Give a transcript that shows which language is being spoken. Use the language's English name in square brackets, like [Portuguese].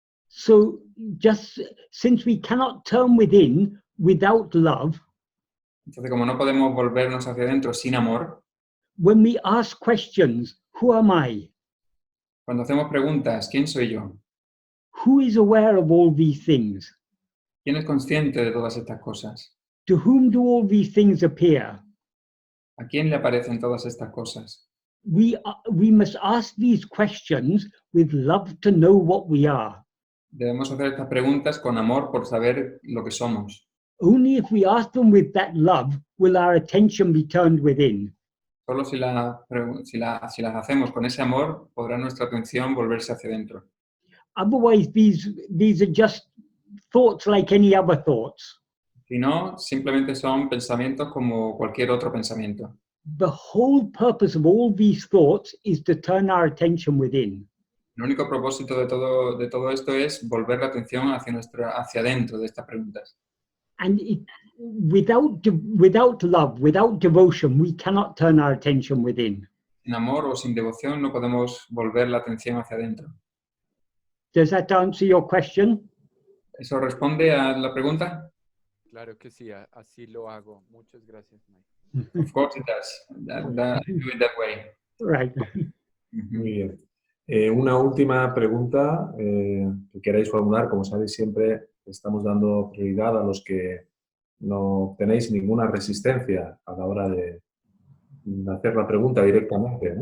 [English] So just since we cannot turn within without love, [Spanish] entonces como no podemos volvernos hacia adentro sin amor, [English] when we ask questions, who am I? [Spanish] Cuando hacemos preguntas, ¿quién soy yo? [English] Who is aware of all these things? [Spanish] ¿Quién es consciente de todas estas cosas? [English] To whom do all these things appear? [Spanish] ¿A quién le aparecen todas estas cosas? [English] We must ask these questions with love to know what we are. [Spanish] Debemos hacer estas preguntas con amor por saber lo que somos. [English] Only if we ask them with that love will our attention be turned within. [Spanish] Solo si las hacemos con ese amor, podrá nuestra atención volverse hacia adentro. [English] Otherwise, these are just thoughts like any other thoughts. [Spanish] Si no, simplemente son pensamientos como cualquier otro pensamiento. [English] The whole purpose of all these thoughts is to turn our attention within. [Spanish] El único propósito de todo esto es volver la atención hacia adentro de estas preguntas. [English] And without love, without devotion, we cannot turn our attention within. [Spanish] Sin amor o sin devoción no podemos volver la atención hacia adentro. [English] Does that answer your question? [Spanish] ¿Eso responde a la pregunta? Claro que sí, así lo hago. Muchas gracias, Mike. [English] Of course it does. I do it that way. Right. [Spanish] Muy bien. Una última pregunta que queráis formular. Como sabéis, siempre estamos dando prioridad a los que no tenéis ninguna resistencia a la hora de hacer la pregunta directamente, ¿no?